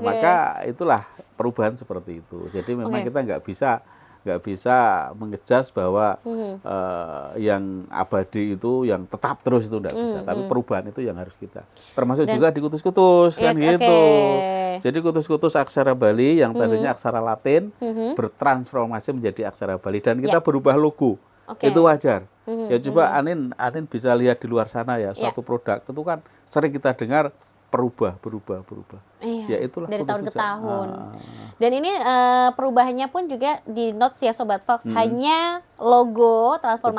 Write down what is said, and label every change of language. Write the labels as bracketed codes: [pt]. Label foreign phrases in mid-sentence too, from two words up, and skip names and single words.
[id] Maka itulah perubahan seperti itu. Jadi memang Oke. kita nggak bisa mengejas bahwa yang abadi itu yang tetap terus itu nggak bisa. Tapi perubahan itu yang harus kita. Termasuk juga di kutus-kutus kan Iya, gitu. oke. Jadi kutus-kutus aksara Bali yang tadinya aksara Latin bertransformasi menjadi aksara Bali dan kita berubah logo. Oke. Itu wajar. Ya coba Anin bisa lihat di luar sana ya suatu produk itu kan sering kita dengar berubah. Iya, Ya itulah dari tahun ke kutus-kutus. tahun. Dan ini perubahannya pun juga di notes ya Sobat Fox, hanya logo, transformasi